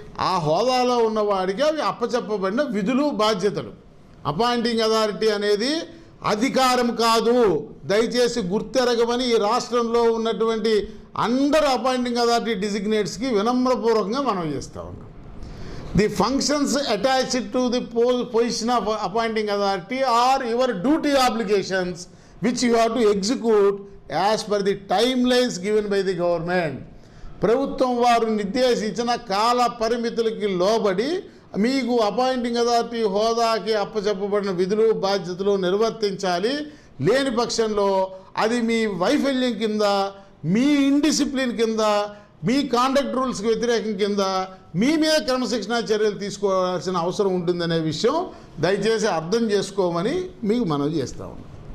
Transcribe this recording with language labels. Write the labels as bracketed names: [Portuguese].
[Telugu] ఆ హోదాలో ఉన్నవాడికి అవి అప్పచెప్పబడిన విధులు, బాధ్యతలు. అపాయింటింగ్ అథారిటీ అనేది అధికారం కాదు, దయచేసి గుర్తెరగమని ఈ రాష్ట్రంలో ఉన్నటువంటి అందరు అపాయింటింగ్ అథారిటీ డిజిగ్నేట్స్కి వినమ్రపూర్వకంగా మనం చేస్తూ ఉన్నాం. [English] the functions attached to the position of appointing authority are your duty obligations which you have to execute as per the timelines given by the government. [Telugu] ప్రభుత్వం వారు నిర్దేశించిన కాల పరిమితులకి లోబడి మీకు అపాయింటింగ్ అథారిటీ హోదాకి అప్పచెప్పబడిన విధులు బాధ్యతలు నిర్వర్తించాలి. లేని పక్షంలో అది మీ వైఫల్యం కింద, మీ ఇండిసిప్లిన్ కింద, మీ కాండక్ట్ రూల్స్కి వ్యతిరేకం కింద మీ మీద క్రమశిక్షణా చర్యలు తీసుకోవాల్సిన అవసరం ఉంటుందనే విషయం దయచేసి అర్థం చేసుకోమని మీకు మనవి చేస్తా ఉన్నాం.